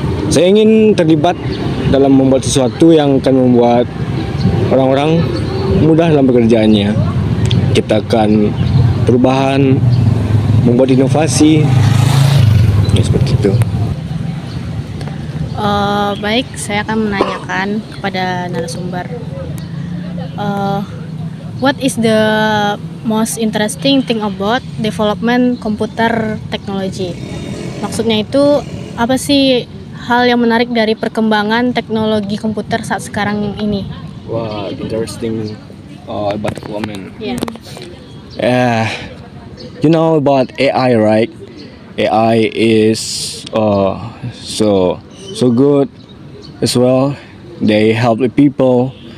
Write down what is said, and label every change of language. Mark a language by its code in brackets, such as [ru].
[id] Saya ingin terlibat dalam membuat sesuatu yang akan membuat orang-orang mudah dalam pekerjaannya. Kita akan perubahan, membuat inovasi, ya seperti itu. Baik, saya akan menanyakan kepada narasumber. [en] What is the most interesting thing about development computer technology? [id] Maksudnya itu apa sih hal yang menarik dari perkembangan teknologi komputer saat sekarang ini? [en] Wow, interesting about development. Yeah. You know about AI, right? AI is so good as well. They help the people.